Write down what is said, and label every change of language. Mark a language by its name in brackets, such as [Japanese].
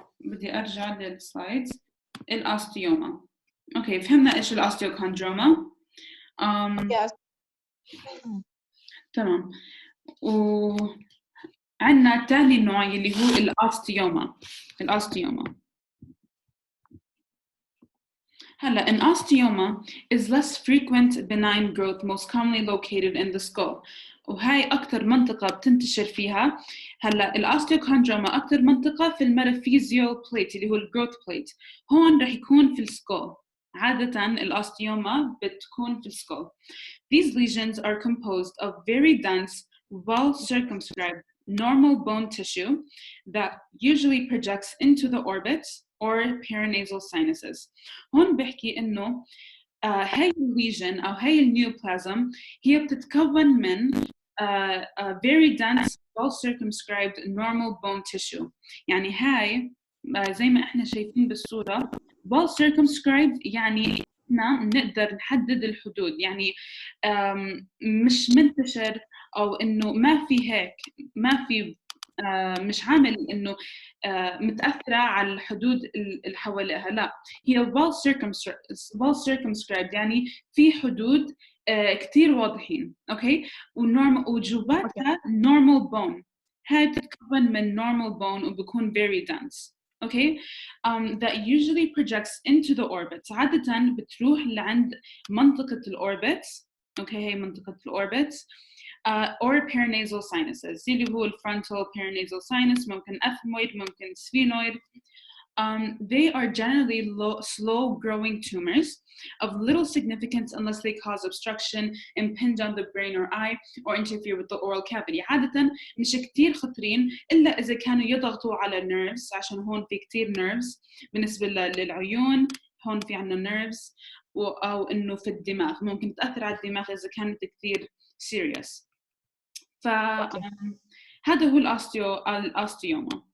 [Arabic] بدي ارجع للسلايدز. الاوستيوما، اوكي، فهمنا ايش الاوستيوكوندروما. تمام. وعندنا ثاني نوع اللي هو الاوستيوما. [English] هلا an osteoma is less frequent benign growth most commonly located in the skull. [Arabic] وهاي أكثر منطقة بتنتشر فيها. هلا الاوستيوكوندروما أكثر منطقة في الميتافيزيال بليت اللي هو الجروث بليت، هون رح يكون في السكول. عادة الاوستيوما بتكون في السكول. [English] These lesions are composed of very dense, well-circumscribed normal bone tissue that usually projects into the orbits or paranasal sinuses. [Arabic] هون بحكي إنه هاي الليجن أو هاي النيوبلازم هي بتتكون من [English] very dense, well-circumscribed normal bone tissue. [Arabic] يعني هاي زي ما إحنا شايفين بالصورة well-circumscribed يعني إحنا نقدر نحدد الحدود، يعني مش منتشر أو إنه ما في هيك، ما في مش عامل إنه متأثرة على الحدود اللي حواليها، لا، هي well circumscribed يعني في حدود كتير واضحين، أوكي. وجواتها normal bone، هاي بتتكون من normal bone وبكون very dense. [English] Okay, that usually projects into the orbits. [Arabic] عادة بتروح لعند منطقة الأوربتس. Okay, هي منطقة الأوربتس. [English] Or paranasal sinuses. [Arabic] اللي هو frontal paranasal sinus، ممكن ethmoid، ممكن sphenoid. [English] They are generally slow-growing tumors of little significance unless they cause obstruction, impinge on the brain or eye, or interfere with the oral cavity. [Arabic] عادة مش كتير خطرين إلا إذا كانوا يضغطوا على nerves، عشان هون في كتير nerves بالنسبة للعيون، هون في عنا nerves، أو إنه في الدماغ ممكن تأثر على الدماغ إذا كانت كتير serious. فهذا هو الأوستيوما.